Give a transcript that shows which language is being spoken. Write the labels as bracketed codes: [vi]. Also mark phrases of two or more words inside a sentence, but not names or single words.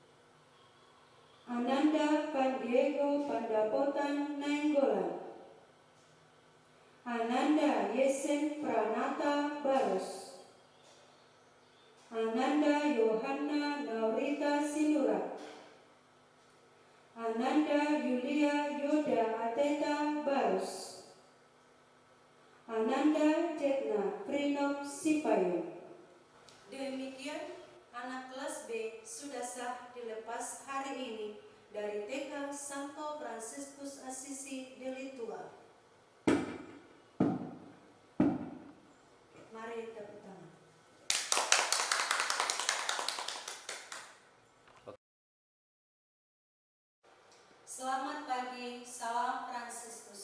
[id] Ananda Van Diego Pandapotan Nainggolan, Ananda Yesen Pranata Barus, Ananda Yohanna Naurita Sinurat, Ananda Yulia Yoda Ateta Barus, Ananda Cetna Prinop Sipayu. Demikian anak kelas B sudah sah dilepas hari ini dari TK Santo Fransiskus Assisi Deli Tua. Mari tepuk tangan. Selamat pagi, salam Fransiskus.